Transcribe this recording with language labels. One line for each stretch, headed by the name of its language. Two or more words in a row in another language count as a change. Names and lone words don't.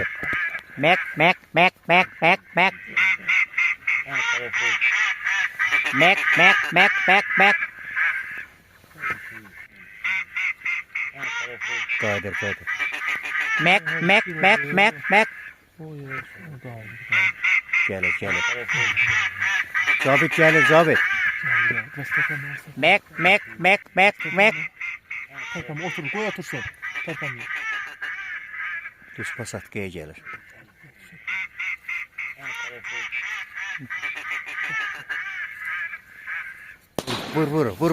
Azerbaijani: Mek. Qayıdır. Mek. Oy, o da aldı. Gəlir. Zabit gəlir, zabit. Biraz tepem varsa. Mek.
Turkish: Tepem otur, koy otursun. Tepem yok.
Azerbaijani: Düz pasatkaya gəlir. Vur.